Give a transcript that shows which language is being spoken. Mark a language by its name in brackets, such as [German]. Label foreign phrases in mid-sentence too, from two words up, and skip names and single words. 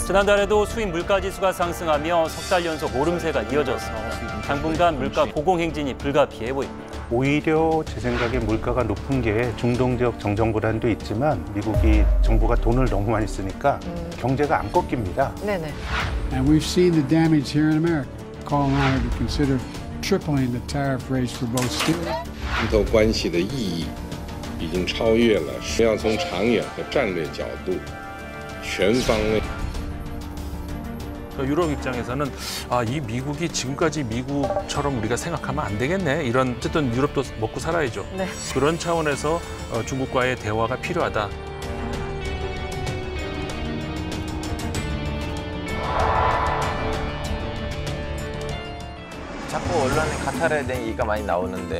[Korean] 지난달에도 수입 물가지수가 상승하며 석 달 연속 오름세가 이어져서 당분간 물가 고공행진이 불가피해 보입니다. 오히려 제 생각에 물가가 높은 게 중동 지역 정정 불안도 있지만 미국이 정부가 돈을 너무 많이 쓰니까 경제가 안 꺾입니다. 네네. [English] And we've seen the damage here in America. Call on her to consider tripling the tariff rates for both steel. [Chinese] 中投关系的意义已经超越了要从长远和战略角度全方位。 [Korean] 유럽 입장에서는 이 미국이 지금까지 미국처럼 우리가 생각하면 안 되겠네. 이런 어쨌든 유럽도 먹고 살아야죠. 네. 그런 차원에서 중국과의 대화가 필요하다. 자꾸 언론에 카타르에 대한 얘기가 많이 나오는데